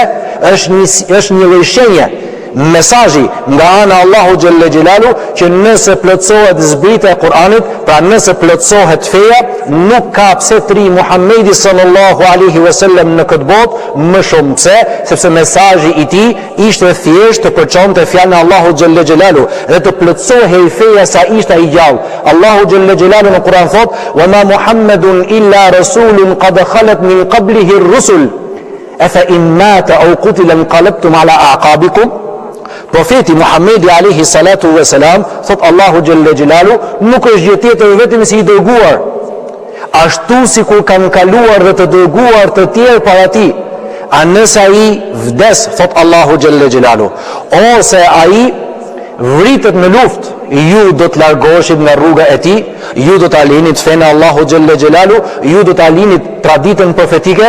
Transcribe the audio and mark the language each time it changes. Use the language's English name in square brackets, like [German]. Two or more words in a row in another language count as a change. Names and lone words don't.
[Albanian] Është një lloj shenje, mesazhi nga ana Allahu [Arabic] جل جلاله [Albanian] që nëse plotësohet zbritja e Kuranit, pra nëse plotësohet feja, nuk ka pse të ri Muhamedi [Arabic] صلى الله عليه وسلم [Albanian] në këtë botë më shumë. Pse? Sepse mesazhi i tij ishte thjesht të përçonte fjalën e Allahu [Arabic] جل جلاله [Albanian] dhe të plotësohej feja sa ishte ai gjallë. Allahu [Arabic] جل جلاله [Albanian] në Kur'an thot: [Arabic] "وما محمد إلا رسول قد خلت من قبله الرسل أفإن مات أو قتل انقلبتم على أعقابكم." [Albanian] Profeti Muhamedi [Arabic] عليه الصلاة والسلام, [Albanian] thot Allahu [Arabic] جل جلاله, [Albanian] nuk është gjë tjetër vetëm si i dërguar, ashtu sikur kanë kaluar dhe të dërguar të tjerë para tij. A nëse ai vdes, thot Allahu [Arabic] جل جلاله, [Albanian] ose ai vritet në luftë, ju do të largoheshit nga rruga e tij, ju do të alinit fenë Allahu [Arabic] جل جلاله, [Albanian] ju do të alinit traditën profetike.